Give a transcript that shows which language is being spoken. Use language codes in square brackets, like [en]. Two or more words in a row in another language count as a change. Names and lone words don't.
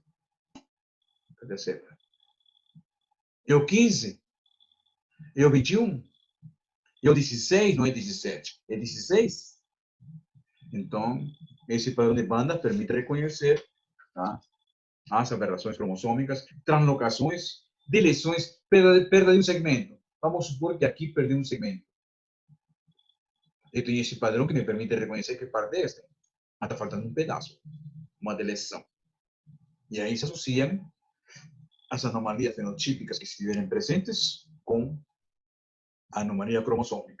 [pt] Cadê a certa? É o 15? É o 21? É o 16? Não é 17? É 16? Então, esse padrão de banda permite reconhecer, tá, as aberrações cromossômicas, translocações, deleções, perda de um segmento. Vamos supor que aqui perdi um segmento. Eu tenho esse padrão que me permite reconhecer que parte é este. Mas está faltando um pedaço, uma deleção. E aí se associam as anomalias fenotípicas que estiverem presentes com a anomalia cromossômica.